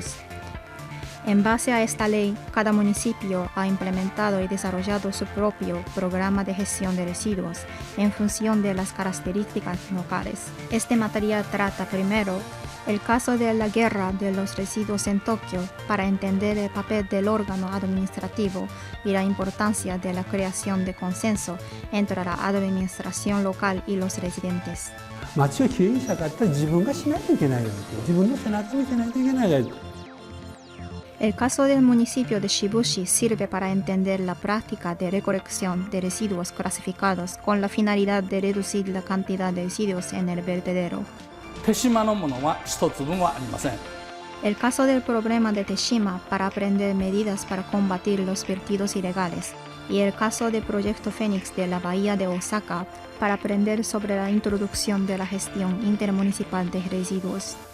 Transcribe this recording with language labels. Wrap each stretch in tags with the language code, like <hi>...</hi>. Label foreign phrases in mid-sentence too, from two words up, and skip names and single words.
<es>En base a esta ley, cada municipio ha implementado y desarrollado su propio programa de gestión de residuos en función de las características locales. Este material trata primero el caso de la guerra de los residuos en Tokio para entender el papel del órgano administrativo y la importancia de la creación de consenso entre la administración local y los residentes.</es> <ja>町をきれいにしたかったら自分がしないといけないよ。自分の背中を見せないといけないよ。</ja> <es>El caso del municipio de Shibushi sirve para entender la práctica de recolección de residuos clasificados con la finalidad de reducir la cantidad de residuos en el vertedero. El caso del problema de Teshima para aprender medidas para combatir los vertidos ilegales, y el caso del proyecto Fénix de la bahía de Osaka para aprender sobre la introducción de la gestión intermunicipal de residuos.</es>